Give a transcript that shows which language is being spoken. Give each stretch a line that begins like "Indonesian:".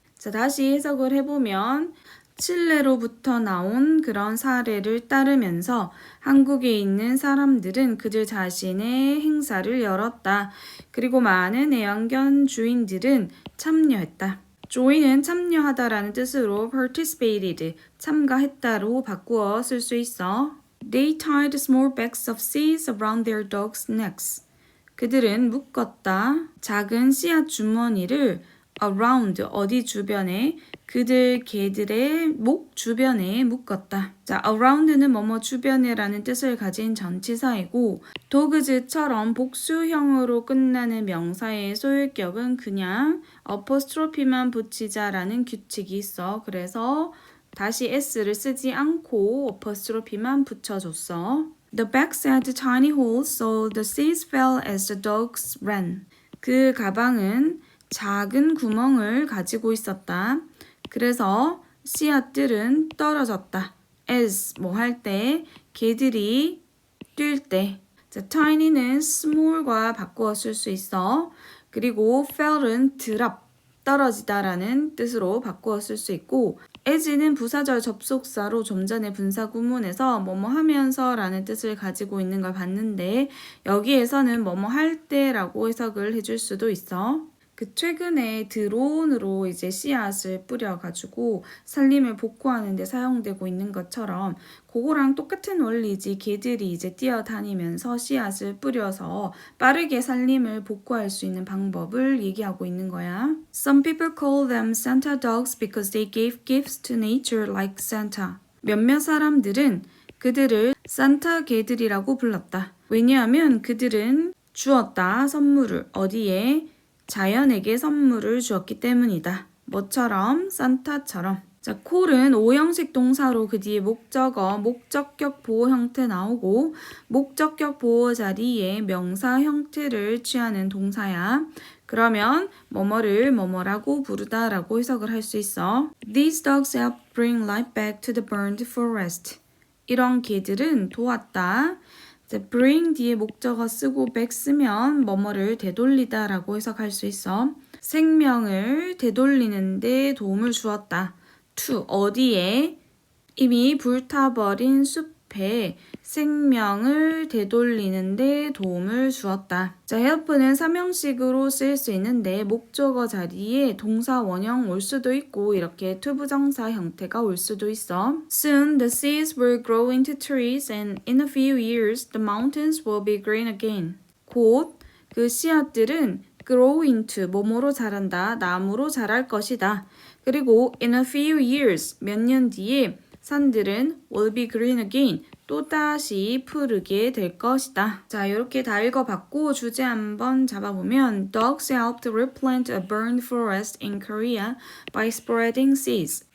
Korean: 자, 다시 해석을 해보면 칠레로부터 나온 그런 사례를 따르면서 한국에 있는 사람들은 그들 자신의 행사를 열었다. 그리고 많은 애완견 주인들은 참여했다. join은 참여하다라는 뜻으로 participated, 참가했다로 바꾸어 쓸 수 있어.
English: They tied small bags of seeds around their dogs' necks.
Korean: 그들은 묶었다. 작은 씨앗 주머니를 around, 어디 주변에, 그들 개들의 목 주변에 묶었다. 자, around는 뭐뭐 주변에라는 뜻을 가진 전치사이고 dogs처럼 복수형으로 끝나는 명사의 소유격은 그냥 apostrophe만 붙이자라는 규칙이 있어. 그래서 다시 s를 쓰지 않고 apostrophe만 붙여줬어.
English: The bags had tiny holes, so the seeds fell as the dogs ran.
Korean: 그 가방은 작은 구멍을 가지고 있었다. 그래서 씨앗들은 떨어졌다. as 뭐 할 때, 개들이 뛸 때. 자, tiny는 small과 바꾸어 쓸 수 있어. 그리고 fell은 drop, 떨어지다라는 뜻으로 바꾸어 쓸 수 있고 as는 부사절 접속사로 좀 전에 분사 구문에서 뭐뭐 하면서 라는 뜻을 가지고 있는 걸 봤는데 여기에서는 뭐뭐 할 때라고 해석을 해줄 수도 있어. 그 최근에 드론으로 이제 씨앗을 뿌려가지고 산림을 복구하는 데 사용되고 있는 것처럼 그거랑 똑같은 원리지. 개들이 이제 뛰어다니면서 씨앗을 뿌려서 빠르게 산림을 복구할 수 있는 방법을 얘기하고 있는 거야.
English: Some people call them Santa dogs because they gave gifts to nature like Santa.
Korean: 몇몇 사람들은 그들을 산타 개들이라고 불렀다. 왜냐하면 그들은 주었다. 선물을 어디에? 자연에게 선물을 주었기 때문이다. 뭐처럼? 산타처럼. 자, call은 오형식 동사로 그 뒤에 목적어, 목적격 보호 형태 나오고 목적격 보호 자리에 명사 형태를 취하는 동사야. 그러면 뭐뭐를 뭐뭐라고 부르다라고 해석을 할 수 있어.
English: These dogs help bring life back to the burned forest.
Korean: 이런 개들은 도왔다. bring 뒤에 목적어 쓰고 back 쓰면 뭐뭐를 되돌리다 라고 해석할 수 있어. 생명을 되돌리는데 도움을 주었다. to 어디에? 이미 불타버린 숲에 생명을 되돌리는데 도움을 주었다. 자, help는 삼형식으로 쓰일 수 있는데 목적어 자리에 동사 원형 올 수도 있고 이렇게 투부정사 형태가 올 수도 있어.
English: Soon the seeds will grow into trees and in a few years the mountains will be green again.
Korean: 곧 그 씨앗들은
English: grow into
Korean: 뭐뭐로 자란다. 나무로 자랄 것이다. 그리고
English: in a few years
Korean: 몇 년 뒤에 산들은
English: will be green again
Korean: 또다시 푸르게 될 것이다. 자, 이렇게 다 읽어봤고 주제 한번 잡아보면
English: Dogs helped replant a burned forest in Korea by spreading seeds.